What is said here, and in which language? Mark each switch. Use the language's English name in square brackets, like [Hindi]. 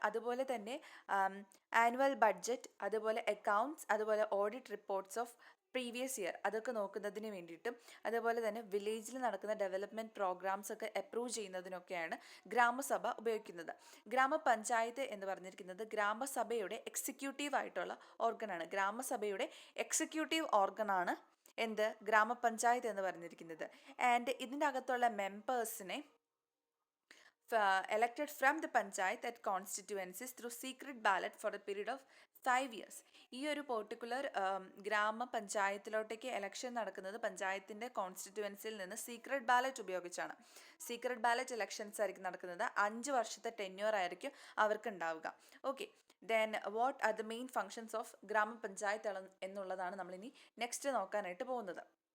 [Malayalam] അതുപോലെ തന്നെ annual budget, അതുപോലെ അക്കൗണ്ട്സ്, അതുപോലെ [English] audit reports of previous year [Malayalam] അതൊക്കെ നോക്കുന്നതിന് വേണ്ടിയിട്ടും, അതുപോലെ തന്നെ വില്ലേജിൽ നടക്കുന്ന ഡെവലപ്മെൻറ്റ് പ്രോഗ്രാംസ് ഒക്കെ അപ്രൂവ് ചെയ്യുന്നതിനൊക്കെയാണ് ഗ്രാമസഭ ഉപയോഗിക്കുന്നത്. ഗ്രാമപഞ്ചായത്ത് എന്ന് പറഞ്ഞിരിക്കുന്നത് ഗ്രാമസഭയുടെ എക്സിക്യൂട്ടീവ് ആയിട്ടുള്ള ഓർഗനാണ്. ഗ്രാമസഭയുടെ എക്സിക്യൂട്ടീവ് ഓർഗനാണ് എന്ത് ഗ്രാമപഞ്ചായത്ത് എന്ന് പറഞ്ഞിരിക്കുന്നത്. ആൻഡ് ഇതിൻ്റെ അകത്തുള്ള മെമ്പേഴ്സിനെ [English] elected from the panchayat at constituencies through secret ballot for a period of 5 years. [Malayalam] ഈ ഒരു പെർട്ടിക്കുലർ ഗ്രാമപഞ്ചായത്തിലോട്ടേക്ക് എലക്ഷൻ നടക്കുന്നത് പഞ്ചായത്തിൻ്റെ കോൺസ്റ്റിറ്റ്യുവൻസിയിൽ നിന്ന് സീക്രട്ട് ബാലറ്റ് ഉപയോഗിച്ചാണ്. സീക്രട്ട് ബാലറ്റ് ഇലക്ഷൻസ് ആയിരിക്കും നടക്കുന്നത്. 5 വർഷത്തെ ടെന്യൂർ ആയിരിക്കും അവർക്ക് ഉണ്ടാവുക. [English] okay, then what are the main functions of grama panchayat [Malayalam] എന്നുള്ളതാണ് നമ്മളിനി നെക്സ്റ്റ് നോക്കാനായിട്ട് പോകുന്നത്.